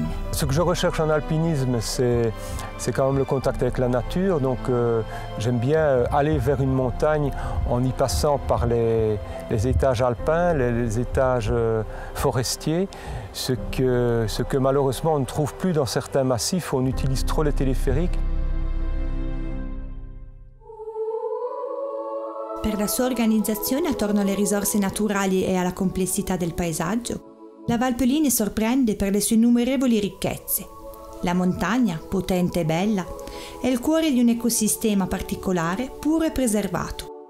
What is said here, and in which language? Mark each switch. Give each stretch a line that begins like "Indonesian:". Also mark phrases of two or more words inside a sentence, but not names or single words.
French: Ce que je recherche en alpinisme, c'est quand même le contact avec la nature. Donc j'aime bien aller vers une montagne en y passant par les étages alpins, les étages forestiers, ce que malheureusement on ne trouve plus dans certains massifs où on utilise trop les téléphériques.
Italian: Per la sua organizzazione attorno alle risorse naturali e alla complessità del paesaggio, la Valpelline sorprende per le sue innumerevoli ricchezze. La montagna, potente e bella, è il cuore di un ecosistema particolare, puro e preservato.